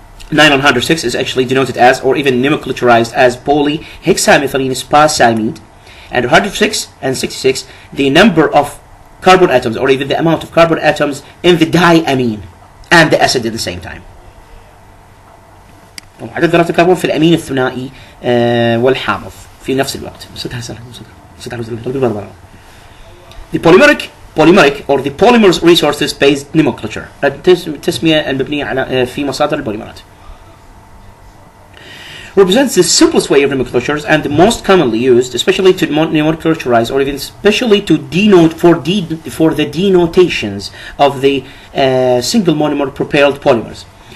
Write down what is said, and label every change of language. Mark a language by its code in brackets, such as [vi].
[en] Nylon 106 is actually denoted as or even nomenclaturized as polyhexamethylene spacimide. And 106 and 66 the number of carbon atoms or even the amount of carbon atoms in the diamine and the acid at the same time. [ar] عدد ذرات الكربون في الأمين الثنائي والحامض في نفس الوقت. [en] The polymeric or the polymers resources based nomenclature [ar] التسمية المبنية على في مصادر البوليمرات [en] represents the simplest way of nomenclatures and the most commonly used, especially to nomenclaturize or even especially to denote for the denotations of the single monomer propelled polymers.